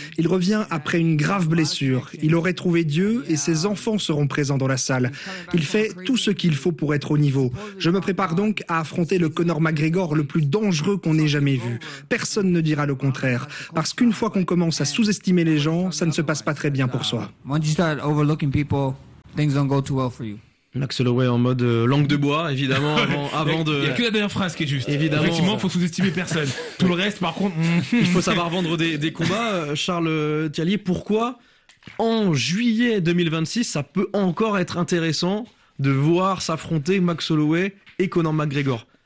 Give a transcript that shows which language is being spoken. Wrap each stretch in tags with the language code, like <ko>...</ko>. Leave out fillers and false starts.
<fr>Il revient après une grave blessure. Il aurait trouvé Dieu et ses enfants seront présents dans la salle. Il fait tout ce qu'il faut pour être au niveau. Je me prépare donc à affronter le Conor McGregor le plus dangereux qu'on ait jamais vu. Personne ne dira le contraire. Parce qu'une fois qu'on commence à sous-estimer les gens, ça ne se passe pas très bien. bien pour soi.</fr> <en>When you start overlooking people, things don't go too well for you.</en> <fr>Max Holloway en mode langue de bois, évidemment, avant de... Il n'y a que la dernière phrase qui est juste. Évidemment. Effectivement, il faut sous-estimer personne. Tout le reste, par contre... il faut savoir vendre des combats. Charles Thialier, pourquoi en juillet 2026, ça peut encore être intéressant de voir s'affronter Max Holloway et Conor McGregor?</fr>